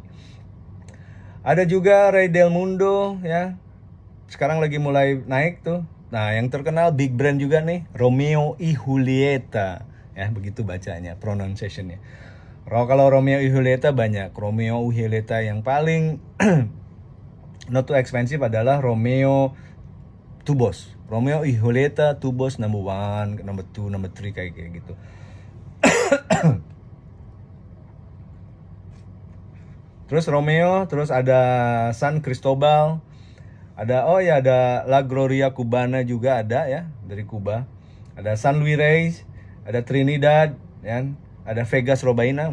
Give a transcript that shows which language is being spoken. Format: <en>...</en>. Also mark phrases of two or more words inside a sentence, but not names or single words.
<id>Ada juga Rey del Mundo ya, sekarang lagi mulai naik tuh. Nah yang terkenal</id> <en>big brand</en> <id>juga nih, Romeo y Julieta ya, begitu bacanya, pronunciationnya. Kalau Romeo y Julieta banyak, Romeo y Julieta yang paling</id> <en>not too expensive</en> <id>adalah Romeo Tubos, Romeo y Julieta Tubos No. 1, No. 2, No. 3 kayak gitu. Terus Romeo, terus ada San Cristobal, ada ada La Gloria Cubana juga ada ya, dari Kuba. Ada San Luis Reyes, ada Trinidad ya, ada Vegas Robaina.</id>